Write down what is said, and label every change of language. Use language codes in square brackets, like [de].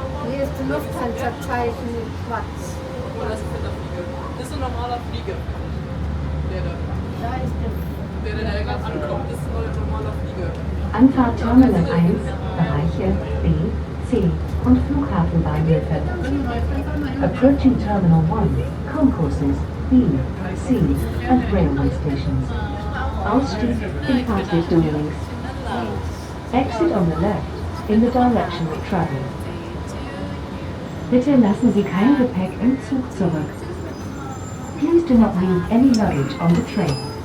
[de] Hier ist die Lufthansa-Zeichen in schwarz. Oh, das ist der Flieger. Das ist ein normaler Flieger. Da ist Der gerade ankommt, das ist ein normaler Flieger. Anfahrt Terminal 1, Bereiche B, C und Flughafenbahnhöfe. [en] Approaching Terminal 1, concourses B, C and railway stations. [de] Ausstieg in Fahrtrichtung links. [en] Exit on the left, in the direction of travel. [de] Bitte lassen Sie kein Gepäck im Zug zurück. [en] Please do not leave any luggage on the train.